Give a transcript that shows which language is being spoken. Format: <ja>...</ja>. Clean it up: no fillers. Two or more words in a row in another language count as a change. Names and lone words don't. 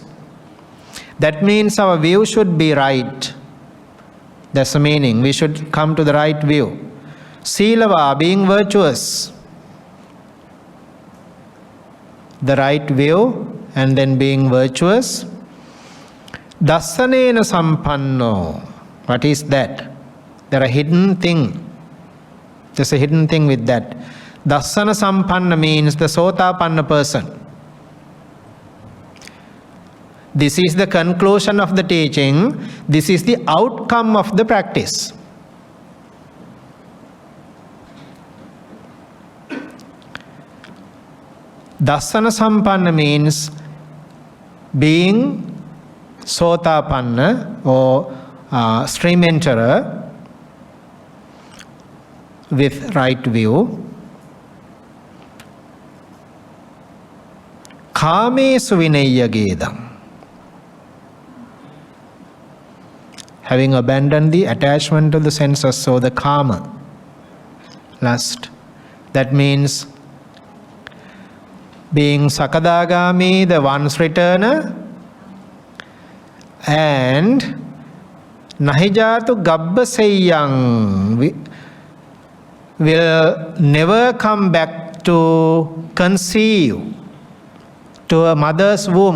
<en>That means our view should be right. That's the meaning. We should come to the right view. Silava, being virtuous. The right view and then being virtuous.</en> <pi>Dasanena sampanno.</pi> <en>What is that? There are hidden thing. There's a hidden thing with that.</en> <pi>Dasana sampanna</pi> <en>means the sotapanna person. This is the conclusion of the teaching. This is the outcome of the practice.</en> <pi>Dasana sampanna</pi> <en>means being sotapanna or stream enterer with right view.</en> <pi>Kamesu vinayya gedam.</pi> <en>Having abandoned the attachment to the senses, so the kama, lust. That means being sakadagami, the once returner, and</en> <pi>nahijatu gabbaseyang,</pi> <en>will never come back to conceive, to a mother's womb.</en>